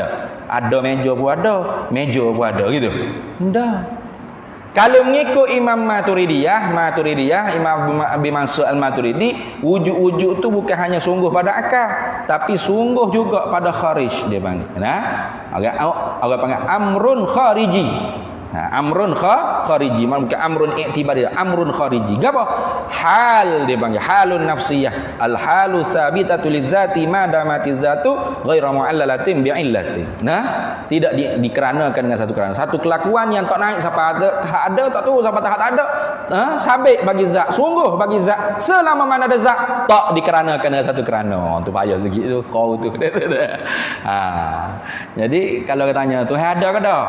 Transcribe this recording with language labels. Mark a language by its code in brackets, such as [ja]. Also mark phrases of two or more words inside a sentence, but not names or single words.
[ms] Ada meja pun ada gitu. Enggak. Kalau mengikut Imam Maturidiyah, Imam Abi Mansur Al-Maturidi, wujud-wujud tu bukan hanya sungguh pada akal, tapi sungguh juga pada kharij dia panggil. Orang panggil [ar] أمر خارجي. أمر خارجي, bukan أمر اعتباري, أمر خارجي. [ms] Apa? Hal dia panggil [ar] حال نفسية. الحال ثابتة للذات ما دامت الذات غير معللة بعلة. [ms] Tidak dikeranakan dengan satu kerana. Satu kelakuan yang tak naik siapa ada tak tahu siapa tak ada. Sabit bagi zat, sungguh bagi zat. Selama mana ada zat tak dikeranakan dengan satu kerana. Tu payah sikit tu kau tu. Jadi kalau tanya Tuhan ada ke tak?